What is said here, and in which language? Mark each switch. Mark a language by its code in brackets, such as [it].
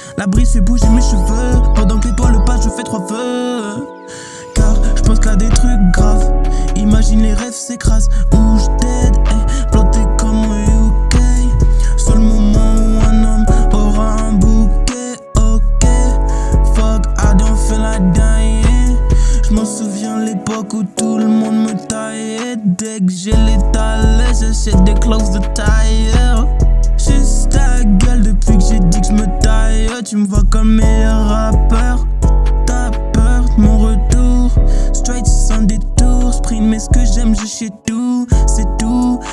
[fr] La brise fait bouger mes cheveux pendant que les toits le passent, je fais 3 vœux. Je pense qu'à des trucs graves. Imagine les rêves s'écrasent. Où je t'aide, planté comme au UK. Seul moment où un homme aura un bouquet. [en] Ok, fuck, I don't feel like dying. [fr] Je m'en souviens l'époque où tout le monde me taillait. Dès que j'ai les talents, j'achète des clothes de tailleur. Juste ta gueule depuis que j'ai dit que je me taille. Tu me vois comme meilleur rappeur. T'as peur de mon retour. Straight sans détour, sprint, mais ce que j'aime, je sais tout, c'est tout.